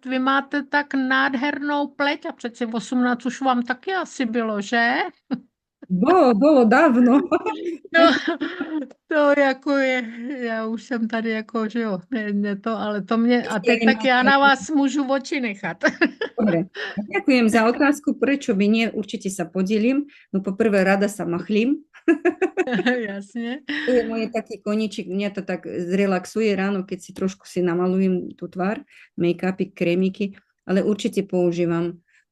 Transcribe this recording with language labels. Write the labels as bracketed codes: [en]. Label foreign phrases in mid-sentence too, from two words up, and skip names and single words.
[cs] Vy máte tak nádhernou pleť a přeci 18 už vám taky asi bylo, že? [sk] Bolo dávno. [cs] No, to jako je, já už jsem tady jako, že jo, ne to, ale to mě, a teď tak já na vás můžu oči nechat. [sk] Dobre, ďakujem za otázku, prečo by nie, určite sa podelím. No poprvé rada sa machlím. [cs] Jasně. [sk] To je môj taký koníčik, mňa to tak zrelaxuje ráno, keď si trošku namalujem tú tvár, make-upy, krémiky, ale určite používam.